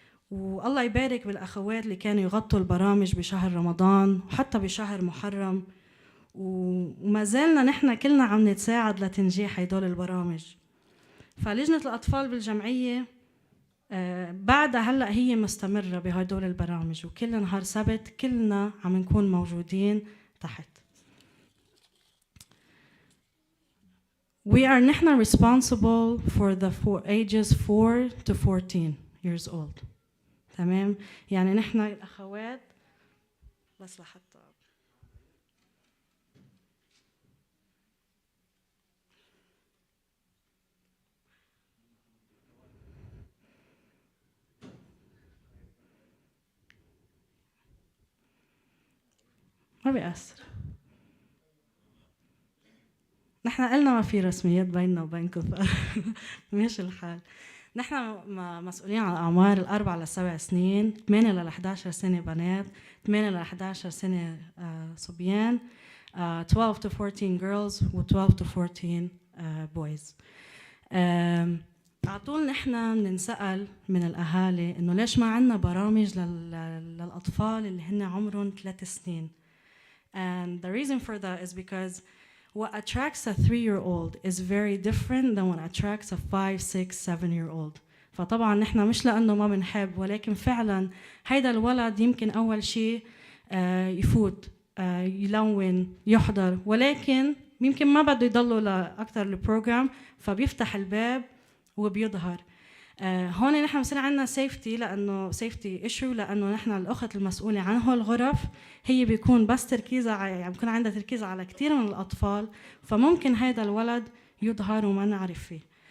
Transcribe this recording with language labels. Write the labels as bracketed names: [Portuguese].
[Arabic] والله يبارك بالأخوات اللي كانوا يغطوا البرامج بشهر رمضان وحتى بشهر محرم، وما زالنا نحن كلنا عم نتساعد لتنجيح هدول البرامج. فلجنة الأطفال بالجمعية بعدها هلأ هي مستمرة بهدول البرامج، وكل نهار سبت كلنا عم نكون موجودين تحت. [English] We are [Arabic] نحن [English] responsible for the ages 4 to 14 years old. [Arabic] تمام؟ يعني نحن الأخوات بس لحتى ما بيأثر. نحن قلنا ما في رسميات بيننا وبينكم ماشي الحال. نحن مسؤولين عن أعمار 4 ل 7 سنين، 8 ل 11 سنة بنات، 8 ل 11 سنة صبيان، [English] 12 to 14 girls [Arabic] و [English] 12 to 14 boys. [Arabic] عطول نحن بنسأل من الأهالي إنه ليش ما عندنا برامج للأطفال اللي هن عمرهم 3 سنين. [English] And the reason for that is because what attracts a 3-year-old is very different than what attracts a 5, 6, 7-year-old. [Arabic] فطبعا نحن مش لأنه ما بنحب، ولكن فعلا هيدا الولد يمكن أول شيء يفوت يلون يحضر، ولكن يمكن ما بده يضله لأكثر البروجرام، فبيفتح الباب وبيظهر. هون نحن بصير عندنا سيفتي، لانه سيفتي ايشو، لانه نحن الاخت المسؤوله عن هول الغرف هي بيكون بس تركيزها يعني بيكون عندها تركيز على كثير من الاطفال، فممكن هذا الولد يظهر وما نعرف فيه.